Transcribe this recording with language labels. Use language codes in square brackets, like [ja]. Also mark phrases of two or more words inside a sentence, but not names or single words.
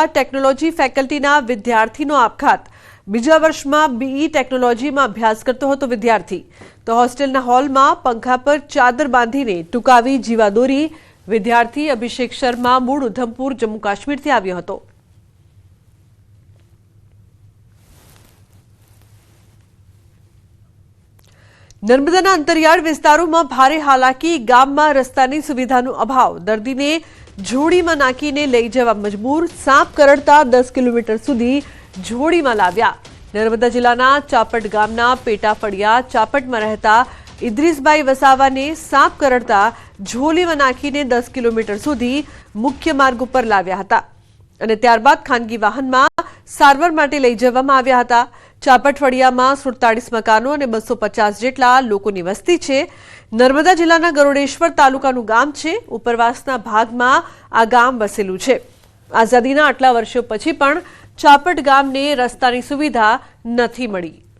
[gu] ટેકનોલોજી ફેકલ્ટીના વિદ્યાર્થીનો આપઘાત। બીજા વર્ષમાં બીઈ ટેકનોલોજીમાં અભ્યાસ કરતો હતો વિદ્યાર્થી તો હોસ્ટેલના હોલમાં પંખા પર ચાદર બાંધીને ટૂંકાવી જીવાદોરી। વિદ્યાર્થી અભિષેક શર્મા મૂળ ઉધમપુર જમ્મુ કાશ્મીરથી આવ્યો હતો। નર્મદાના અંતરિયાળ વિસ્તારો ભારે હાલાકી। ગામમાં રસ્તાની સુવિધાનો અભાવ। દર્દીને ઝોળીમાં નાખીને લઈ જવા મજબૂર। સાપ કરડતા 10 કિલોમીટર સુધી ઝોળીમાં લાવ્યા। નર્મદા જિલ્લાના ચાપટ ગામના પેટાફળિયા ચાપટમાં રહેતા ઇદ્રીસભાઈ વસાવાને સાપ કરડતા ઝોળીમાં નાખીને 10 કિલોમીટર સુધી મુખ્ય માર્ગ પર લાવ્યા હતા અને ત્યારબાદ ખાનગી વાહનમાં સારવાર માટે લઈ જવામાં આવ્યા હતા। ચાપટ ફળિયામાં 47 મકાનો અને 250 જેટલા લોકોની વસ્તી છે। નર્મદા જિલ્લાના ગરુડેશ્વર તાલુકાનું ગામ છે। ઉપરવાસના ભાગમાં આ ગામ વસેલું છે। આઝાદીના આટલા વર્ષો પછી પણ ચાપટ ગામને રસ્તાની સુવિધા નથી મળી।